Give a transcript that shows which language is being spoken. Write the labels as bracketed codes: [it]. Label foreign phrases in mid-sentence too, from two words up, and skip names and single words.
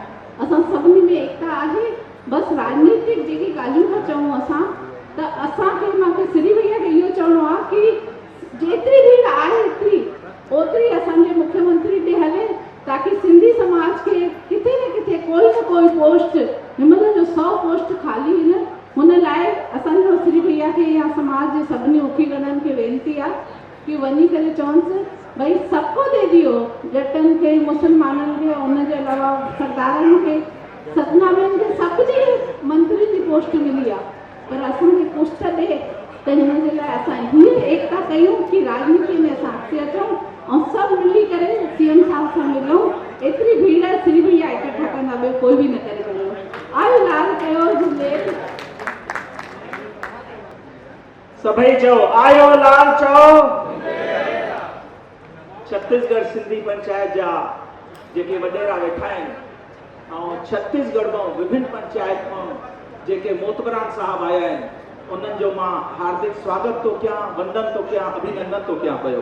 [sd] असां सभिनी में एकता आहे। बसि राजनीतिक जेकी ॻाल्हियूं था चऊं असां, त असांखे मूंखे श्री भैया खे इहो चवणो आहे कि जेतिरी भीड़ आहे एतिरी ओतिरी असांजे मुख्यमंत्री ते हले, ताकि सिंधी समाज खे किथे न किथे कोई न कोई पोस्ट, हिनमहिल जो 100 पोस्ट खाली आहिनि, हुन लाइ असांजो श्री भैया खे या समाज जे सभिनी मुखी गणनि खे वेनिती आहे कि वञी करे चवनिसि [hi] भाई सबको दे दियो, जटन के, मुसलमानन के, उनके अलावा सरदारन के, सतनामन के, [sd] सभिनी मंत्री की पोस्ट मिली आहे, पर असांखे पोस्ट ॾे त हिन जे लाइ असां हीअ एकता कयूं कि राजनीति में असां अॻिते अचूं ऐं सभु मिली करे सीएम साहब सां मिलूं। एतिरी भीड़ श्री भैया इकट्ठा कंदा, ॿियो कोई बि न करे सघंदो। आयो लाल कयो झूले, सभई चओ आयो लाल चओ। छत्तीसगढ़ सिंधी पंचायत जा जेके वॾेरा वेठा आहिनि ऐं छत्तीसगढ़ मां विभिन्न पंचायत मां जेके मोतबरान साहब आया आहिनि, उन्हनि जो मां हार्दिक स्वागत थो कयां, वंदन थो कयां, अभिनंदन थो कयां पियो।